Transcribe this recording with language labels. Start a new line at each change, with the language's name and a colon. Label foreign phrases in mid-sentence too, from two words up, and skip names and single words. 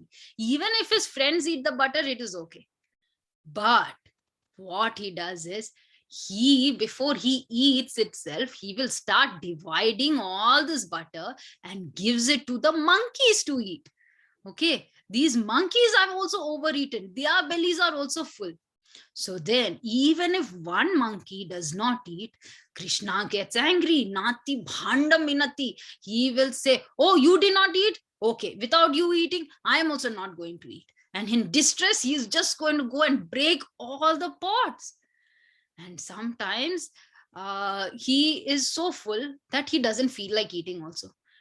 English: Even if his friends eat the butter, it is okay. But what he does is, before he eats itself, he will start dividing all this butter and gives it to the monkeys to eat. Okay, these monkeys have also overeaten. Their bellies are also full. So then, even if one monkey does not eat, Krishna gets angry. Nati bhanda minati. He will say, oh, you did not eat? Okay, without you eating, I am also not going to eat. And in distress, he is just going to go and break all the pots. And sometimes he is so full that he doesn't feel like eating also.